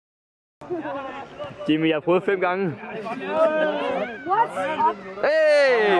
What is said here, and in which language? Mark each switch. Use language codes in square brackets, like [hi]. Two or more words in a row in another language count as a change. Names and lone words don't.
[da] Jimmy, jeg har prøvet 5 gange. [en] What's up? Hey!